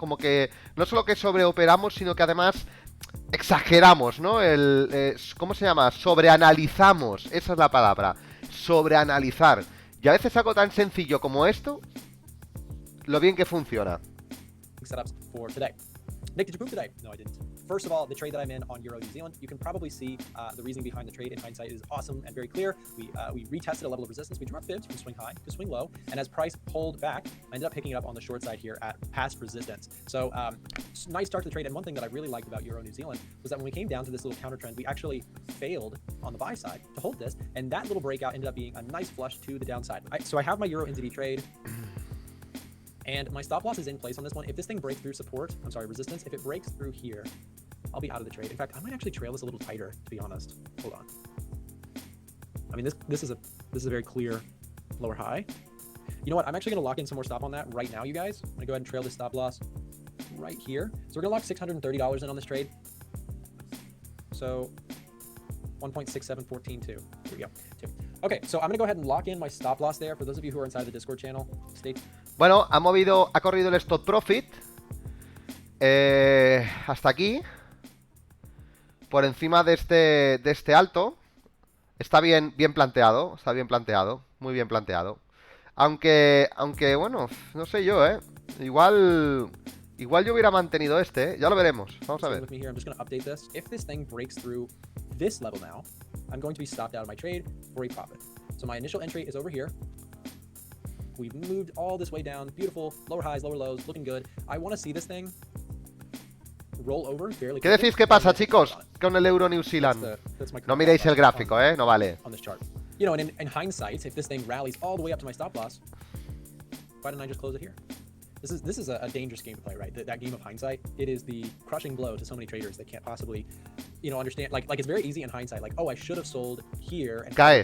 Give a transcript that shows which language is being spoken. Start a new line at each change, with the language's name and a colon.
Spanish: Como que no solo que sobreoperamos, sino que además exageramos, ¿no? ¿Cómo se llama? Sobreanalizamos, esa es la palabra, sobreanalizar. Y a veces algo tan sencillo como esto, lo bien que funciona.
English: Setups for today. Nick, did you poop today? No, I didn't. First of all, the trade that I'm in on Euro New Zealand, you can probably see the reasoning behind the trade in hindsight is awesome and very clear. We retested a level of resistance. We drew our fibs from swing high to swing low. And as price pulled back, I ended up picking it up on the short side here at past resistance. So nice start to the trade. And one thing that I really liked about Euro New Zealand was that when we came down to this little counter trend, we actually failed on the buy side to hold this. And that little breakout ended up being a nice flush to the downside. So I have my Euro NZD trade. And my stop loss is in place on this one. If this thing breaks through resistance, if it breaks through here, I'll be out of the trade. In fact, I might actually trail this a little tighter, to be honest. Hold on. I mean, this is a very clear lower high. You know what? I'm actually going to lock in some more stop on that right now, you guys. I'm going to go ahead and trail this stop loss right here. So we're going to lock $630 in on this trade. So 1.67142. Here we go. Okay, so I'm going to go ahead and lock in my stop loss there. For those of you who are inside the Discord channel, stay.
Spanish: Bueno, ha corrido el stop profit hasta aquí, por encima de este alto. Está bien planteado, muy bien planteado. Aunque, bueno, no sé yo, ¿eh? Igual yo hubiera mantenido este, ¿eh? Ya lo veremos. Vamos a ver.
English: With me here, I'm just going to update this. If this thing breaks through this level now, I'm going to be stopped out of my trade for a profit. So my initial entry is over here. We've moved all this way down. Beautiful. Lower highs, lower lows, looking good. I want to see this thing roll over fairly
Spanish: ¿Qué decís que pasa, chicos, con el euro New Zealand? No miréis el gráfico, ¿eh? No vale.
English: On this chart. You know, and in hindsight, if this thing rallies all the way up to my stop loss, why didn't I just close it here? This is a dangerous game to play, right? That game of hindsight, it is the crushing blow to so many traders that can't possibly, you know, understand. Like it's very easy in hindsight. Like, oh, I should have sold here. And
Spanish: cae,